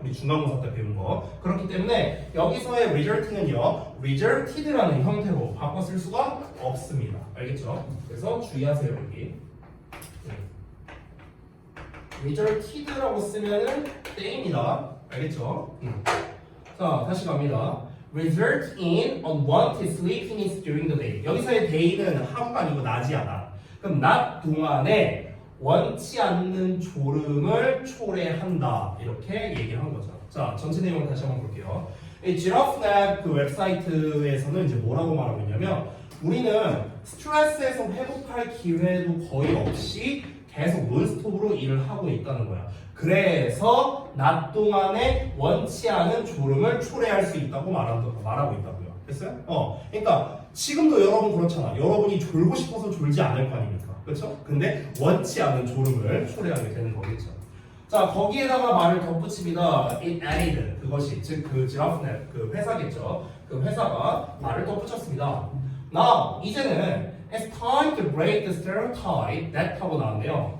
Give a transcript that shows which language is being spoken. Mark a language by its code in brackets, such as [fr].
[ko] 우리 중간고사 때 배운 거. 그렇기 때문에 여기서의 result는요 resulted라는 형태로 바꿔 쓸 수가 없습니다. 알겠죠? 그래서 주의하세요. 여기 resulted라고 쓰면은 땡입니다. 알겠죠? 자, 다시 갑니다. [en] result in unwanted sleepiness during the day. [ko] 여기서의 day는 하루가 아니고 낮이 하다. 그럼 낮 동안에 원치 않는 졸음을 초래한다. 이렇게 얘기를 한 거죠. 자, 전체 내용 다시 한번 볼게요. 이 지라프랩 그 웹사이트에서는 이제 뭐라고 말하고 있냐면 우리는 스트레스에서 회복할 기회도 거의 없이 계속 논스톱으로 일을 하고 있다는 거야. 그래서 낮 동안에 원치 않은 졸음을 초래할 수 있다고 말하고 있다고요. 됐어요? 그러니까 지금도 여러분 그렇잖아. 여러분이 졸고 싶어서 졸지 않을 거 아닙니까? 그렇죠? 근데 원치 않은 졸음을 초래하게 되는 거겠죠. 자, 거기에다가 말을 덧붙입니다. [en] It added. [ko] 그것이 즉 그 지라프넷 그 회사겠죠. 그 회사가 말을 덧붙였습니다. [en] Now 이제는 it's time to break the stereotype that [ko] 하고 나왔네요.